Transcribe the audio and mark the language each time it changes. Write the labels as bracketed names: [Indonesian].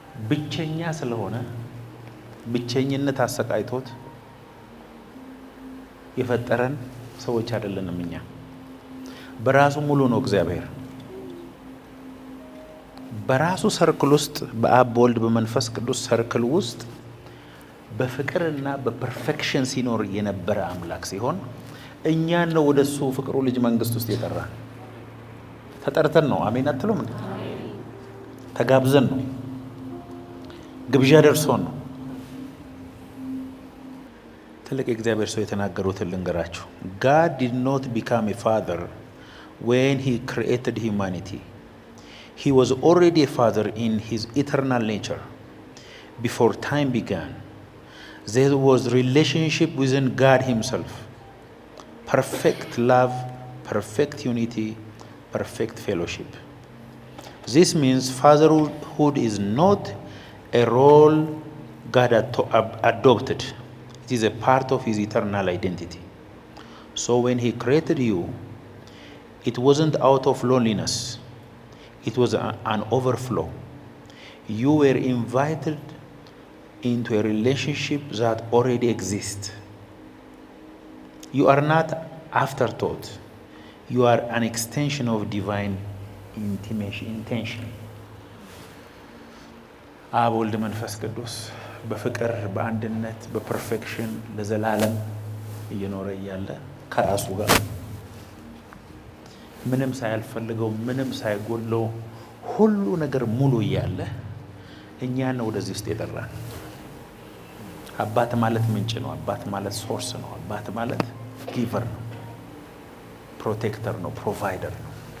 [Amharic] ብቸኛ ስለሆነ ብቸኝነት አሰቃይቶት የፈጠረን ሰዎች አይደለንም። እኛ በራሱ ሙሉ ነው። እግዚአብሔር በራሱ ሰርክል ውስጥ በአብ በወልድ በመንፈስ ቅዱስ ሰርክል ውስጥ በፍቅርና በፐርፌክሽን ሲኖር የነበረ አምላክ ሲሆን እኛን ነው ወደሱ ፍቅሩ ልጅ መንግስት ውስጥ የጠራ። ተጠርተን ነው። አሜን አትሉም እንዴ? ተጋብዘን ነው። ግብዣ ደርሶን ነው። ትልቅ የእግዚአብሔር ሰው የተናገሩትን ልንገራችሁ። [English] God did not become a father when he created humanity. He was already a father in his eternal nature. Before time began, there was relationship within God himself. Perfect love, perfect unity, perfect fellowship. This means fatherhood is not a role God adopted. It is a part of his eternal identity. So when he created you, it wasn't out of loneliness. It was an overflow. You were invited into a relationship that already exists. You are not afterthought. You are an extension of divine intention. [Amharic] አብ ወልድ መንፈስ ቅዱስ በፍቅር በአንድነት በፐርፌክሽን ለዘላለም እየኖረ እያለ ከራሱ ጋር ምንም ሳያልፈልገው ምንም ሳይጎለው ሁሉ ነገር ሙሉ እያለ እኛን ነው ወደዚህ ውስጥ የጠራን። አባት ማለት ምንጭ ነው። አባት ማለት ሶርስ ነው። አባት ማለት ጊቨር ነው፣ ፕሮቴክተር ነው፣ ፕሮቫይደር ነው።